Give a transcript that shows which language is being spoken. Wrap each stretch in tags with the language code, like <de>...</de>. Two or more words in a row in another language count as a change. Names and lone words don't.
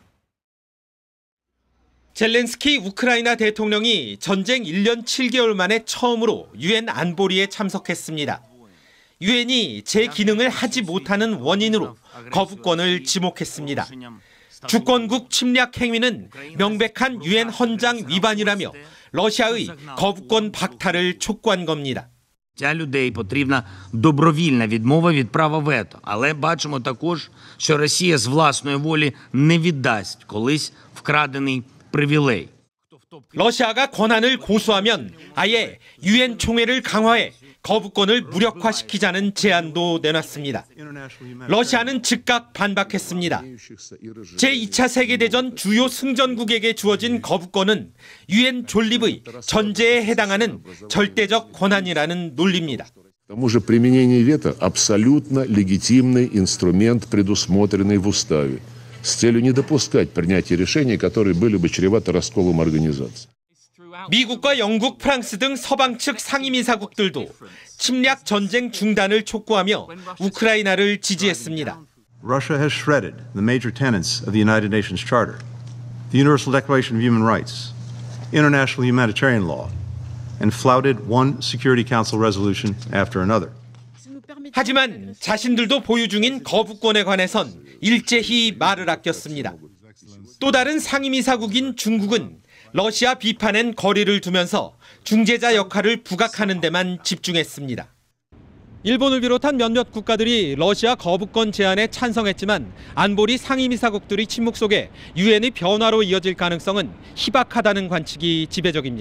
<ko>젤렌스키 우크라이나 대통령이 전쟁 1년 7개월 만에 처음으로 유엔 안보리에 참석했습니다. 유엔이 제 기능을 하지 못하는 원인으로 거부권을 지목했습니다. 주권국 침략 행위는 명백한 유엔 헌장 위반이라며 러시아의 거부권 박탈을 촉구한 겁니다.</ko> <uk>Для людей потрібна добровільна відмова від права вето. Але бачимо також, що Росія з власної волі не віддасть колись вкрадений привілей.</uk> <ko>러시아가 권한을 고수하면 아예 유엔 총회를 강화해 거부권을 무력화시키자는 제안도 내놨습니다. 러시아는 즉각 반박했습니다. 제2차 세계대전 주요 승전국에게 주어진 거부권은 유엔 존립의 전제에 해당하는 절대적 권한이라는 논리입니다.</ko> <ru>К тому же применение вето абсолютно легитимный инструмент, предусмотренный в уставе, с целью не допускать принятия решений, которые были бы чреваты расколом организации.</ru> <ko>미국과 영국, 프랑스 등 서방 측 상임이사국들도 침략 전쟁 중단을 촉구하며 우크라이나를 지지했습니다.</ko> <en>Russia has shredded the major tenets of the United Nations Charter, the Universal Declaration of Human Rights, international humanitarian law, and flouted one Security Council resolution after another.</en> <ko>하지만 자신들도 보유 중인 거부권에 관해선 일제히 말을 아꼈습니다. 또 다른 상임이사국인 중국은 러시아 비판엔 거리를 두면서 중재자 역할을 부각하는 데만 집중했습니다. 일본을 비롯한 몇몇 국가들이 러시아 거부권 제안에 찬성했지만 안보리 상임이사국들의 침묵 속에 유엔의 변화로 이어질 가능성은 희박하다는 관측이 지배적입니다.</ko>